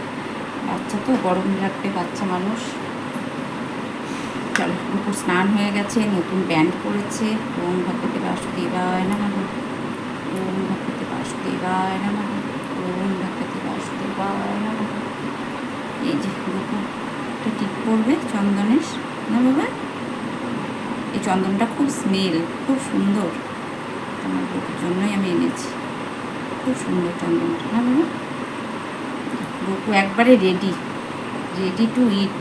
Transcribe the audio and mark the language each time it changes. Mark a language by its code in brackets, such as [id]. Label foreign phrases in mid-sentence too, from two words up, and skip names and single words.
[bn] বাচ্চা তো গরম লাগবে, বাচ্চা মানুষ। চলো, গপুর স্নান হয়ে গেছে, নতুন প্যান্ট পরেছে। [sa] ওম ভগবতে বাসুদেবায় নমঃ, ওম ভগবতে বাসুদেবায় নমঃ, ওম ভগবতে বাসুদেবায় নমঃ। [bn] এই যে গপু একটা টিপ পরবে চন্দনের, না বাবা? এই চন্দনটা খুব স্মেল, খুব সুন্দর, তোমার গপুর জন্যই আমি এনেছি। খুব সুন্দর চন্দনটা, না বাবা? গপু একবারে [en] ready to eat.